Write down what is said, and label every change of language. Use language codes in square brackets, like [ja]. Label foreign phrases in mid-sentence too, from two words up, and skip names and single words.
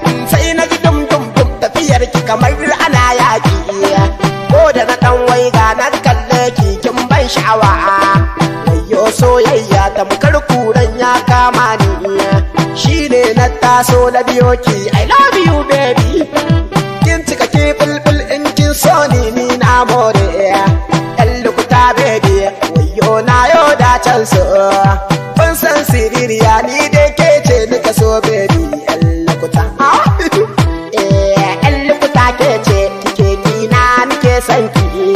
[ha] Sai na ji dum, dum, dum, tafiyar ki kamar ana yaƙi. Ko da na ɗan waiga na kalle ki, kin ban sha'awa. Wayyo soyayya tamkar kuran ya kama ni. Shi ne na taso na biyo ki, [en] I love you baby. [ha] Kin cika ki bulbul in kin so ni, ni na more. Ƴan lukuta baby, wayyo na yo da can so. Kun san siririya ni dai ke ce nika so baby, ƴan lukuta. Eh, ƴan lukuta ke ce, kike kina nike son ki.